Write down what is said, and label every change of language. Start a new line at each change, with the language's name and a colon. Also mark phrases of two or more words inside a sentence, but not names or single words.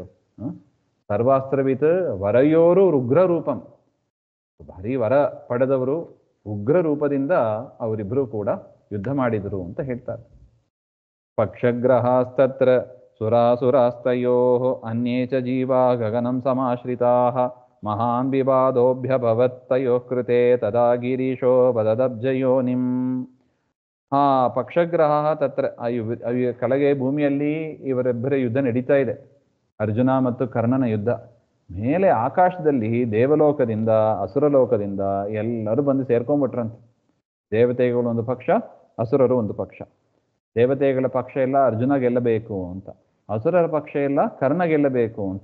Sanskrit: ಸರ್ವಾಸ್ತ್ರವಿತ್ ವರಯೋರು ಉಗ್ರ ರೂಪಂ,
Kannada: ಭಾರಿ ವರ ಪಡೆದವರು ಉಗ್ರ ರೂಪದಿಂದ ಅವರಿಬ್ಬರು ಕೂಡ ಯುದ್ಧ ಮಾಡಿದರು ಅಂತ ಹೇಳ್ತಾರೆ.
Sanskrit: ಪಕ್ಷಗ್ರಹಾಸ್ತತ್ರ ಸುರಾಸುರಾಸ್ತಯೋ ಅನ್ಯೇ ಚ ಜೀವಾ ಗಗನಂ ಸಮಾಶ್ರಿತಾಃ ಮಹಾನ್ ವಿವಾದೋಭ್ಯಭವತ್ತಯೋ ಕೃತೆ ತದಾ ಗಿರೀಶೋ ಬದದಬ್ಜಯೋನಿಂ. ಪಕ್ಷಗ್ರಹ ತತ್ರ,
Kannada: ಕೆಳಗೆ ಭೂಮಿಯಲ್ಲಿ ಇವರಿಬ್ಬರ ಯುದ್ಧ ನಡೀತಾ ಇದೆ, ಅರ್ಜುನ ಮತ್ತು ಕರ್ಣನ ಯುದ್ಧ. ಮೇಲೆ ಆಕಾಶದಲ್ಲಿ ದೇವಲೋಕದಿಂದ ಅಸುರಲೋಕದಿಂದ ಎಲ್ಲರೂ ಬಂದು ಸೇರ್ಕೊಂಡ್ಬಿಟ್ರಂತೆ. ದೇವತೆಗಳು ಒಂದು ಪಕ್ಷ, ಅಸುರರು ಒಂದು ಪಕ್ಷ. ದೇವತೆಗಳ ಪಕ್ಷ ಎಲ್ಲ ಅರ್ಜುನ ಗೆಲ್ಲಬೇಕು ಅಂತ, ಅಸುರರ ಪಕ್ಷ ಎಲ್ಲ ಕರ್ಣ ಗೆಲ್ಲಬೇಕು ಅಂತ.